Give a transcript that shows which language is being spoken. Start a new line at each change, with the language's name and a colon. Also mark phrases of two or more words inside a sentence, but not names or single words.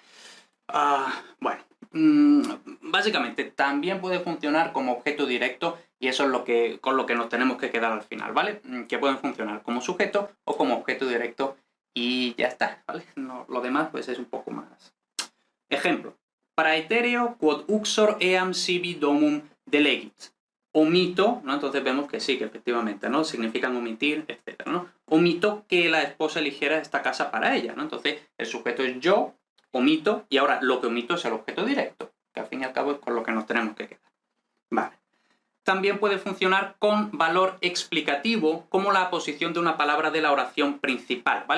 Spanish: Bueno, básicamente también puede funcionar como objeto directo y eso es con lo que nos tenemos que quedar al final, ¿vale? Que pueden funcionar como sujeto o como objeto directo y ya está, ¿vale? No, lo demás pues es un poco más...
Latin: Ejemplo, para etéreo quod uxor eam sibi domum delegit.
Spanish: Omito, ¿no? Entonces vemos que sí, que efectivamente, ¿no? Significan omitir, etc., ¿no? Omito que la esposa eligiera esta casa para ella, ¿no? Entonces el sujeto es yo, omito, y ahora lo que omito es el objeto directo, que al fin y al cabo es con lo que nos tenemos que quedar. Vale. También puede funcionar con valor explicativo como la posición de una palabra de la oración principal, ¿vale?